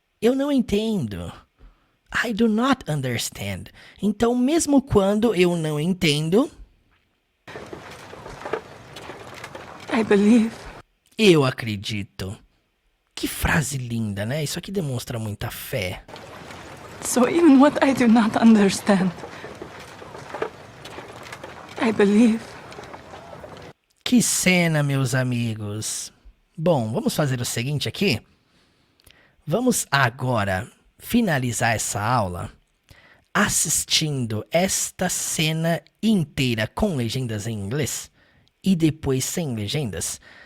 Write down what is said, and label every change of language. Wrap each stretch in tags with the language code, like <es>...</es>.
<pt>Eu não entendo.</pt> <en>I do not understand.</en> <pt>Então, mesmo quando eu não entendo,</pt> <en>I believe.</en> <pt>eu acredito. Que frase linda, né? Isso aqui demonstra muita fé.</pt> <en>So even what I do not understand, I believe.</en> <pt>Que cena, meus amigos. Bom, vamos fazer o seguinte aqui. Vamos agora finalizar essa aula assistindo esta cena inteira com legendas em inglês e depois sem legendas.</pt>